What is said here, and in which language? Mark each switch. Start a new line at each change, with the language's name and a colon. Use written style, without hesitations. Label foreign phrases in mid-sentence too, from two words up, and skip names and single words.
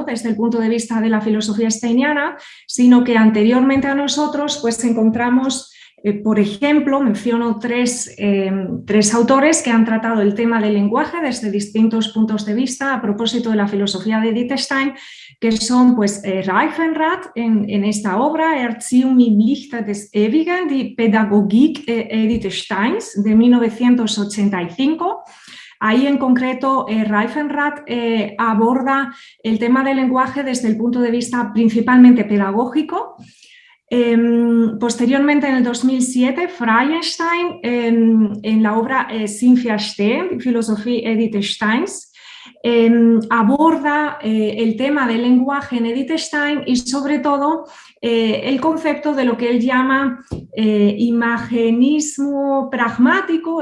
Spanish: desde el punto de vista de la filosofía steiniana, sino que anteriormente a nosotros pues encontramos, por ejemplo, menciono tres autores que han tratado el tema del lenguaje desde distintos puntos de vista a propósito de la filosofía de Edith Stein, que son pues Reifenrath en esta obra Erziehung im Lichte des Ewigen, die Pädagogik Edith Steins, de 1985. Ahí en concreto Reifenrath aborda el tema del lenguaje desde el punto de vista principalmente pedagógico. Posteriormente, en el 2007, Freienstein, en la obra Sinn Verstehen, Filosofía Edith Steins, aborda el tema del lenguaje en Edith Stein y sobre todo el concepto de lo que él llama imagenismo pragmático.